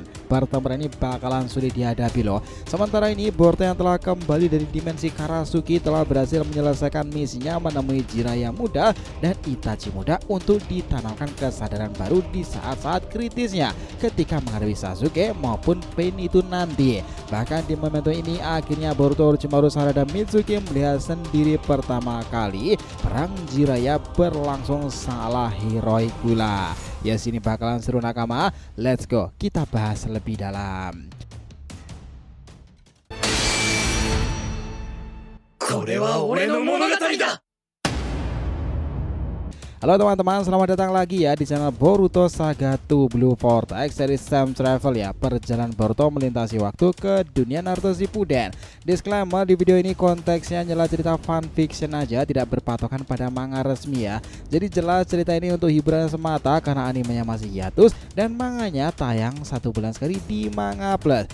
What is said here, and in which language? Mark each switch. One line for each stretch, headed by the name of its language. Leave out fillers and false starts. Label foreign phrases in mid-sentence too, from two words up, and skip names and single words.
Indonesian: Pertempuran ini bakalan sulit dihadapi loh. Sementara ini Boruto yang telah kembali dari dimensi Karasuki telah berhasil menyelesaikan misinya menemui Jiraiya muda dan Itachi muda untuk ditanamkan kesadaran baru di saat-saat kritisnya ketika menghadapi Sasuke maupun Pain itu nanti. Bahkan di momentum ini akhirnya Boruto, Orochimaru, Sarada, Mitsuki melihat sendiri pertama kali perang Jiraiya berlangsung sangatlah heroik pula. Ya sini bakalan seru nakama.
English: Let's go,
Indonesian: kita bahas lebih dalam.
Japanese: これは俺の物語だ。
Indonesian: Halo teman-teman, selamat datang lagi ya di channel Boruto Saga to Blue Vortex series time travel ya. Perjalanan Boruto melintasi waktu ke dunia Naruto Shippuden. Disclaimer, di video ini konteksnya nyala cerita fanfiction aja, tidak berpatokan pada manga resmi ya. Jadi jelas cerita ini untuk hiburan semata karena animenya masih hiatus dan manganya tayang 1 bulan sekali di Manga Plus.